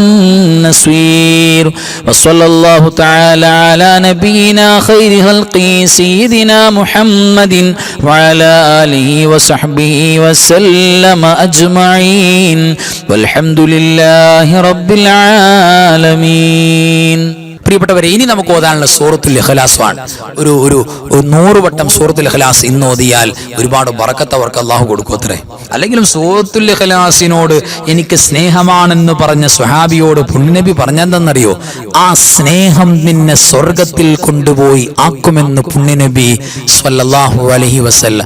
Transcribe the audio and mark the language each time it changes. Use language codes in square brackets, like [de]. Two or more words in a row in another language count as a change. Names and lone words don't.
[ar] النصير وصلى الله تعالى على نبينا خير خلقه سيدنا محمد وعلى آله وصحبه وسلم أجمعين والحمد لله رب العالمين [ml] പ്രിയപ്പെട്ടവരെ, ഇനി നമുക്ക് ഓതാനുള്ള സൂറത്തുൽ ഇഖ്ലാസാണ്. ഒരു 100 വട്ടം സൂറത്തുൽ ഇഖ്ലാസ് ഇന്ന് ഓതിയാൽ ഒരുപാട് ബറക്കത്ത് അവർക്ക് അള്ളാഹു കൊടുക്കുമത്രേ. അല്ലെങ്കിലും സൂറത്തുൽ ഇഖ്ലാസിനോട് എനിക്ക് സ്നേഹമാണെന്ന് പറഞ്ഞ സ്വഹാബിയോട് പുണ്യനബി പറഞ്ഞെന്തെന്നറിയോ? ആ സ്നേഹം നിന്നെ സ്വർഗത്തിൽ കൊണ്ടുപോയി ആക്കുമെന്ന് പുണ്യനബി [ar] صلى الله عليه وسلم.